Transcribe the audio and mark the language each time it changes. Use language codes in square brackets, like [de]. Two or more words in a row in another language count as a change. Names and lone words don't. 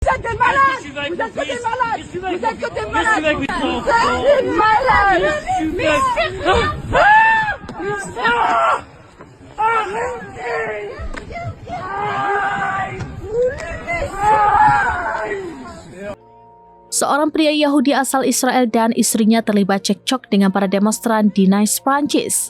[fr] t'es malade. Vous êtes que des malades. Vous êtes que des malades. C'est une malade. [id] Seorang pria Yahudi asal Israel dan istrinya terlibat cekcok dengan para demonstran di Nice, Prancis.